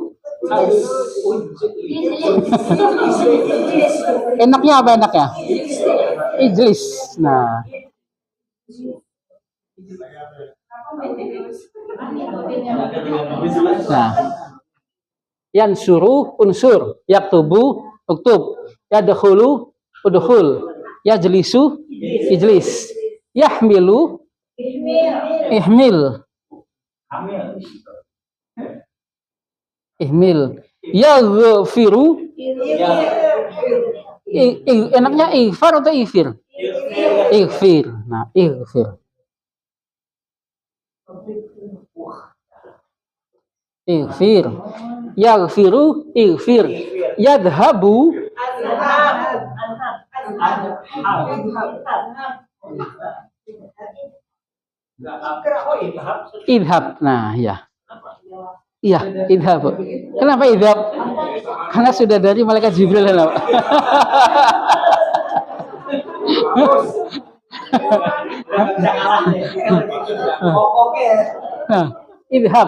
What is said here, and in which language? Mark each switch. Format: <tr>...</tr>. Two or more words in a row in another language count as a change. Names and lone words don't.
<id>Enaknya apa enaknya?</id> <ar>Ijlis. Nah. Nah. ينصر انصر, يكتب اكتب، يدخل ادخل، يجلس اجلس، يحمل احمل. احمل، يغفر.</ar> <id>Enaknya ighfar atau ighfir?</id> <ar>Ighfir. Nah, ighfir. Ighfir. يغفر اغفر. يذهب اذهب.</ar> <id>Nah, ya. Iya, idhab. Kenapa idhab? Karena sudah dari malaikat Jibril. Nah,</id> <ar>idhab.</ar>